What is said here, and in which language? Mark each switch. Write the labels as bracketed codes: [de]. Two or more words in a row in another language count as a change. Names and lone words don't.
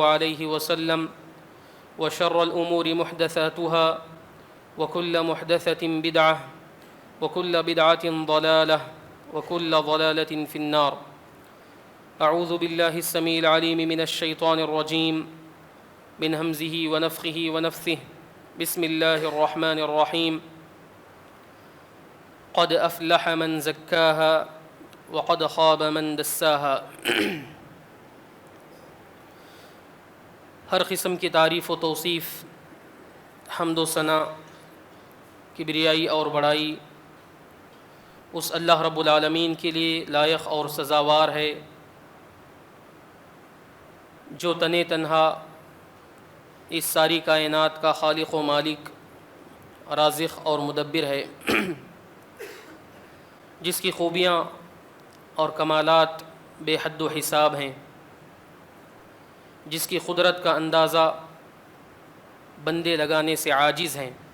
[ar] عليه وسلم وشر الأمور محدثاتها وكل محدثة بدعة وكل بدعة ضلالة وكل ضلالة في النار أعوذ بالله السميع العليم من الشيطان الرجيم من همزه ونفخه ونفثه بسم الله الرحمن الرحيم قد أفلح من زكاها وقد خاب من دساها۔ [ur] ہر قسم کی تعریف و توصیف، حمد و ثنا، کبریائی اور بڑائی اس اللہ [ar] رب العالمین [ur] کے لیے لائق اور سزاوار ہے جو تنے تنہا اس ساری کائنات کا خالق و مالک، رازق اور مدبر ہے، جس کی خوبیاں اور کمالات بے حد و حساب ہیں، جس کی قدرت کا اندازہ بندے لگانے سے عاجز ہیں۔